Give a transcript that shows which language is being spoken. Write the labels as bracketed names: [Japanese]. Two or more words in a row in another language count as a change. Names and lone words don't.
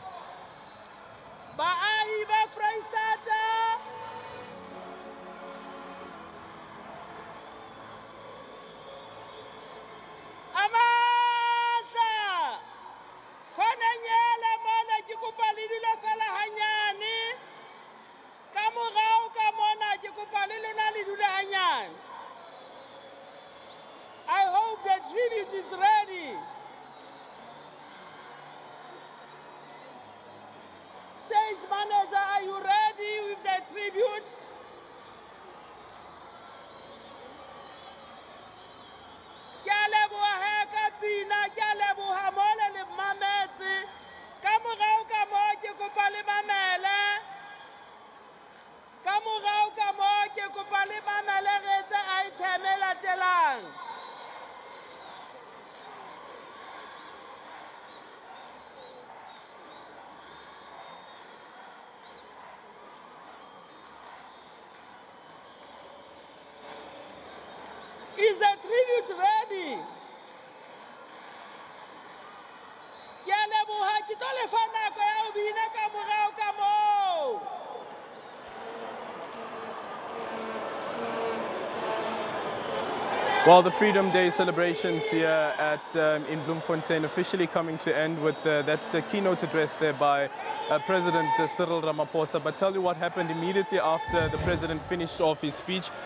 [Southern Sotho] Baahi ba Vrystaat Amandla! Khona nyela mona ke kopa le dilo fela hanyane. Ka morao ka mona ke kopa le lona le dule hanyane. [English] I hope the tribute is ready. Stage manager, are you ready with the tribute? [Southern Sotho] Ke a leboha he ka pina, ke a leboha mona le mametse. Ka morao ka mo ke kopa le mamele. Ka morao ka mo ke kopa le mamele re etse item e latelang. [English] Is the tribute ready? [Southern Sotho] Ke a leboha ke tlo le fa nako ya ho bina ka morao ka moo. [English] Well, the Freedom Day celebrations here at in Bloemfontein officially coming to end with that keynote address there by President Cyril Ramaphosa. But tell you what happened immediately after the president finished off his speech.